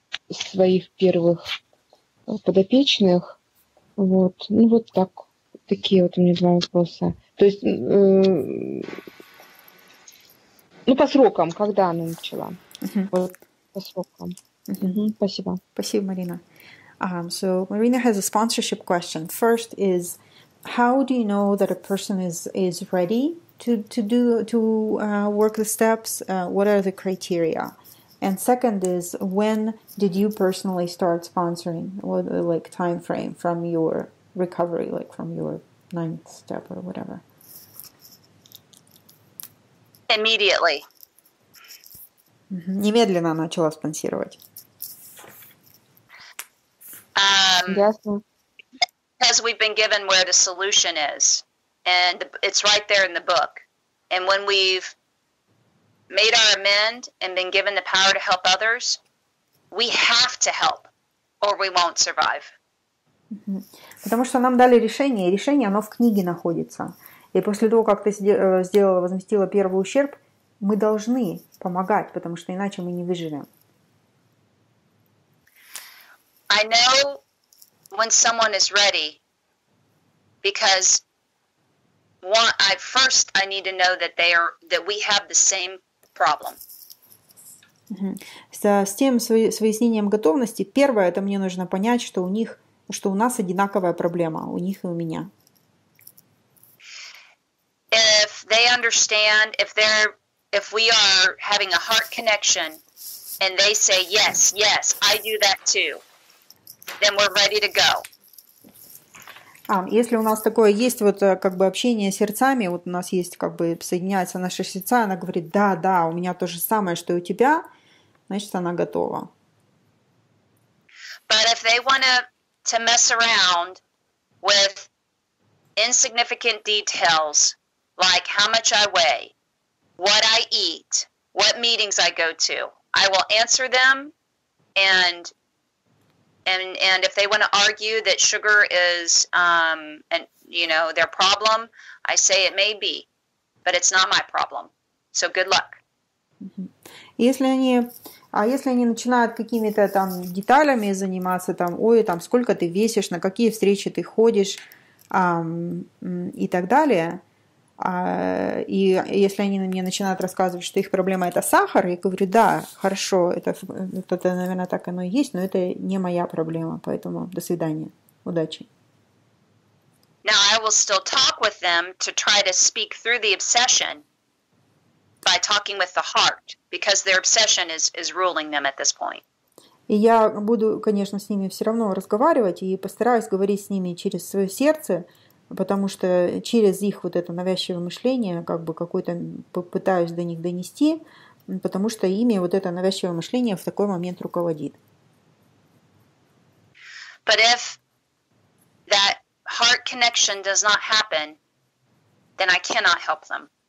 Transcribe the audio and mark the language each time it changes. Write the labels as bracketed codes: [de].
[ru] своих первых подопечных. Вот. Ну, вот так. Такие вот у меня два вопроса. То есть, ну, по срокам, когда она начала? Вот, по срокам. Спасибо. Спасибо, Марина. [en] So Marina has a sponsorship question. First is, how do you know that a person is ready to work the steps? What are the criteria? And second is, when did you personally start sponsoring? What like time frame from your recovery, like from your 9th step or whatever? Immediately. [ru] Немедленно начала спонсировать. Ясно. [en] Because we've been given where the solution is, and it's right there in the book. And when we've made our amend and been given the power to help others, we have to help, or we won't survive. [ru] Потому что нам дали решение, и решение, оно в книге находится. И после того, как ты возместила первый ущерб, мы должны помогать, потому что иначе мы не выживем. [en] I know when someone is ready, because first I need to know that we have the same problem. [ru] С тем, с выяснением готовности, первое, это мне нужно понять, что у нас одинаковая проблема, у них и у меня. [en] If they understand, if we are having a heart connection, and they say, yes, I do that too, then we're ready to go. [ru] Если у нас такое есть, вот как бы общение сердцами, вот у нас есть как бы соединяются наши сердца, она говорит, да, у меня то же самое, что и у тебя, значит, она готова. [en] But if they want to mess around with insignificant details, like how much I weigh, what I eat, what meetings I go to, I will answer them, and if they want to argue that sugar is their problem, I say it may be, but it's not my problem. So good luck. [ru] Если они начинают какими-то там деталями заниматься, там, сколько ты весишь, на какие встречи ты ходишь, и так далее, и если они мне начинают рассказывать, что их проблема это сахар, я говорю, да, хорошо, это, наверное, так оно и есть, но это не моя проблема, поэтому до свидания, удачи. [en] Now I will still talk with them to try to speak through the obsession by talking with the heart, because their obsession is ruling them at this point. [ru] И я буду, конечно, с ними все равно разговаривать и постараюсь говорить с ними через свое сердце, потому что через их вот это навязчивое мышление как бы какой-то пытаюсь до них донести, потому что ими вот это навязчивое мышление в такой момент руководит. [en] But if that heart connection does not happen, then I cannot help them.